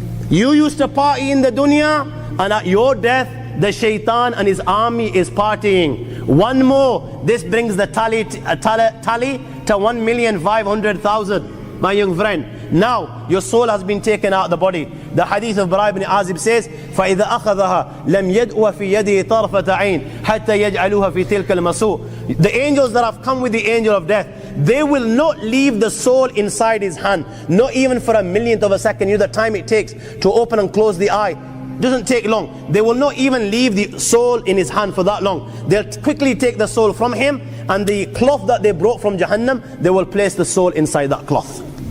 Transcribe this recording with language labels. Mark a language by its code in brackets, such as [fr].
[en] You used to party in the dunya, and at your death the Shaitan and his army is partying. One more, this brings the tally to 1,500,000. My young friend, now your soul has been taken out of the body. The hadith of Bara ibn Azib says, [ar] فَإِذَا أَخَذَهَا لَمْ يَدْءُ فِي يَدِهِ طَرْفَةَ عَيْنٍ حَتَّى يَجْعَلُوهَا فِي تِلْكَ الْمَسُوءِ. [en] The angels that have come with the angel of death, they will not leave the soul inside his hand, not even for a millionth of a second. You know the time it takes to open and close the eye. Doesn't take long. They will not even leave the soul in his hand for that long. They'll quickly take the soul from him, and the cloth that they brought from Jahannam, they will place the soul inside that cloth.